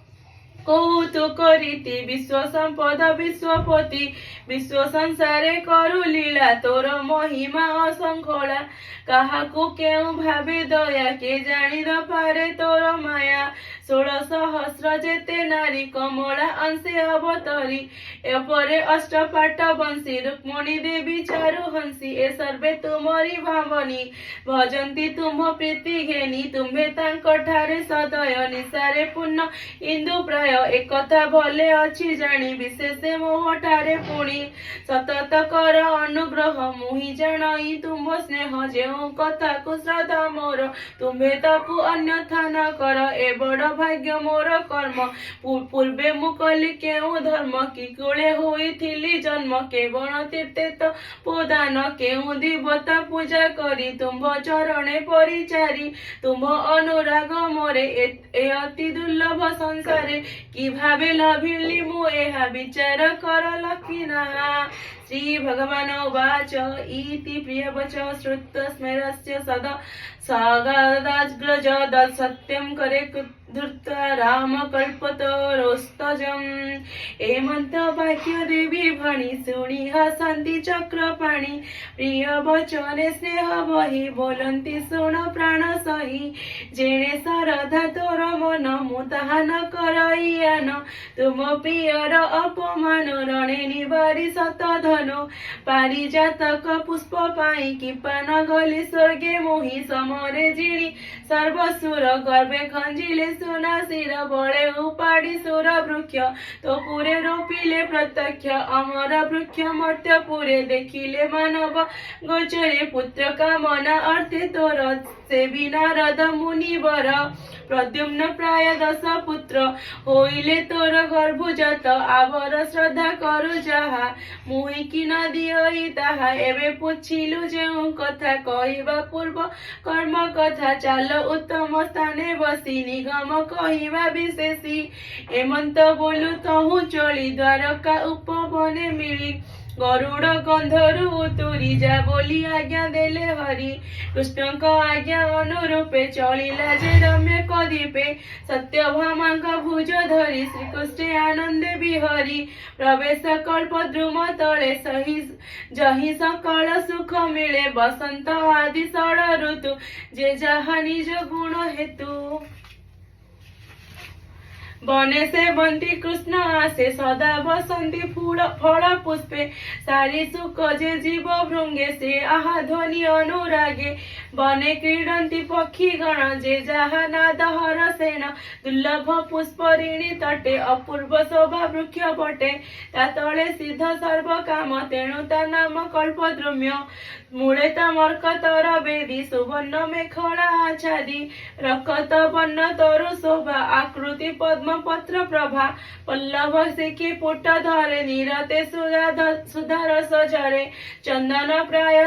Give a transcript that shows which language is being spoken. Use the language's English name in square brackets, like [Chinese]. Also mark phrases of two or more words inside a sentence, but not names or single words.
[Odia] କୌତୁକ ରୀତି ବିଶ୍ୱ ସଂପଦ ବିଶ୍ୱପତି ବିଶ୍ୱ ସଂସାରେ କରୁ ଲୀଳା ତୋର ମହିମା ଅସଂଖୋଲା କାହାକୁ କେଉ ଭାବେ ଦୟା କେ ଜାଣି ନ ପାରେ ତୋର ମାୟା 16,000 ଯେତେ ନାରୀ କମଳା ଅଂଶେ ଅବତରି ଏପରେ ଅଷ୍ଟପାଟ ବଂଶୀ ରୁକ୍ମଣୀ ଦେବୀ ଚାରୁ ହଂସୀ ଏ ସର୍ବେ ତୁମରି ଭାବନୀ ଭଜନ୍ତି ତୁମ ପ୍ରୀତି ଘେନି ତୁମ୍ଭେ ତାଙ୍କଠାରେ ସଦୟ ନିଶାରେ ପୁଣ୍ୟ ଇନ୍ଦୁ ପ୍ରାୟ ଏକଥା ଭଲେ ଅଛି ଜାଣି ବିଶେଷ ମୋହଠାରେ ପୁଣି ସତତ କର ଅନୁଗ୍ରହ ମୁହି ଜାଣି ତୁମ ସ୍ନେହ ଯେଉ କଥା କୁ ଶ୍ରଦ୍ଧା ମୋର ତୁମ୍ଭେ ତାକୁ ଅନ୍ୟଥା ନ କର ଏ ବଡ଼ ଭାଗ୍ୟ ମୋର କର୍ମ ପୂର୍ବେ ମୁକଲି କେଉ ଧର୍ମ କି କୁଳେ ହୋଇଥିଲି ଜନ୍ମ କେବଳ ତୀର୍ଥେ ତୋ ପ୍ରଦାନ କେଉ ଦେବତା ପୂଜା କରି ତୁମ ଚରଣେ ପରିଚାରି ତୁମ ଅନୁରାଗ ମୋରେ ଏ ଅତି ଦୁର୍ଲଭ ସଂସାରେ କି ଭାବେ ଲଭିଲି ମୁ ଏହା ବିଚାର କର ଲଖିନା [Sanskrit] श्री भगवान उवाच इति प्रियवच श्रुत्वा स्मेरस्य सदा सागदाग्रज सत्यं करे धृत्वा राम कल्पतरोस्तजम् [Odia] ଏମନ୍ତ ବାକ୍ୟ ଦେବୀ ଭଣି ଶୁଣି ହସନ୍ତି ଚକ୍ରପାଣି ପ୍ରିୟ ବଚନେ ସ୍ନେହ ବହି ବୋଲନ୍ତି ଶୁଣ ପ୍ରାଣ ସହି ଯେଣେ ସରଧା ତୋର ମନ ମୁ ତାହା ନ କରଇୟାନ ତୁମ ପ୍ରିୟର ଅପମାନ ରଣେ ନିବାରି ଶତ ଧନୁ ପାରିଜାତକ ପୁଷ୍ପ ପାଇ କି ପାନ ଗଲି ସ୍ୱର୍ଗେ ମୋହି ସମରେ ଜିଣି ସର୍ବସୁର ଗର୍ଭେ ଖଞ୍ଜିଲେ ସୁନା ଶିର ବଳେ ଉପାଡ଼ି ସୁର ବୃକ୍ଷ ତୋ ପୁରେ ରୋପିଲେ ପ୍ରତ୍ୟକ୍ଷ ଅମର ବୃକ୍ଷ ମର୍ତ୍ତ୍ୟ ପୁରେ ଦେଖିଲେ ମାନବ ଗୋଚରେ ପୁତ୍ର କାମନା ଅର୍ଥେ ତୋର ସେବି ନାରଦ ମୁନିବର ପ୍ରଦ୍ୟୁମ୍ନ ପ୍ରାୟ 10 ପୁତ୍ର ହୋଇଲେ ତୋର ଗର୍ଭଜାତ ଆଉର ଶ୍ରଦ୍ଧା କରୁ ଯାହା ମୁହି କି ନ ଦିଅଇ ତାହା ଏବେ ପୁଛିଲୁ ଯେଉ କଥା କହିବା ପୂର୍ବ କର୍ମ କଥା ଚାଲ ଉତ୍ତମ ସ୍ଥାନେ ବସି ନିଗମ କହିବା ବିଶେଷି ଏମନ୍ତ ବୋଲୁ ତହୁ ଚଳି ଦ୍ୱାରକା ଉପବନେ ମିଳି ଗରୁଡ଼ ଗନ୍ଧରୁ ଉତୁରି ଯା ବୋଲି ଆଜ୍ଞା ଦେଲେ ହରି କୃଷ୍ଣ କୁ ଆଜ୍ଞା ଅନୁରୂପେ ଚଳିଲା ଯେ ରମ୍ୟ କଦୀପେ ସତ୍ୟଭାମାଙ୍କ ଭୁଜ ଧରି ଶ୍ରୀକୃଷ୍ଣ ଆନନ୍ଦେ ବିହରି ପ୍ରବେଶ କଳ୍ପ ଦ୍ରୁମ ତଳେ ସହି ଯହି ସକଳ ସୁଖ ମିଳେ ବସନ୍ତ ଆଦି ଷଡ ଋତୁ ଯେ ଯହା ନିଜ ଗୁଣ ହେତୁ ବନେ ସେ ବନ୍ତି କୃଷ୍ଣ ଆଶେ ସଦା ବସନ୍ତି ଫଳ ପୁଷ୍ପେ ସାରି ସୁଖ ଯେ ଜୀବ ଭୃଙ୍ଗେ ସେ ଆହା ଧ୍ୱନି ଅନୁରାଗେ ବନେ କ୍ରୀଡନ୍ତି ପକ୍ଷୀ ଗଣ ଯେ ଯହା ନାଦ ହରଷେଣ ଦୁର୍ଲଭ ପୁଷ୍ପରିଣୀ ତଟେ ଅପୂର୍ବ ଶୋଭା ବୃକ୍ଷ ପଟେ ତା ତଳେ ସିଦ୍ଧ ସର୍ବ କାମ ତେଣୁ ତା ନାମ କଳ୍ପଦ୍ରୁମ୍ୟ ମୂଳେ ତମର୍କତର ବେଦୀ ସୁବର୍ଣ୍ଣ ମେଖଳା ଆଚ୍ଛାଦି ରକ୍ତ ବର୍ଣ୍ଣ ତରୁ ଶୋଭା ଆକୃତି ପଦ୍ମ ପତ୍ର ପ୍ରଭା ପଲ୍ଲବ ଶିଖୀ ପୁଟ ଧରେ ନିରତେ ସୁଧାରସ ଝରେ ଚନ୍ଦନ ପ୍ରାୟ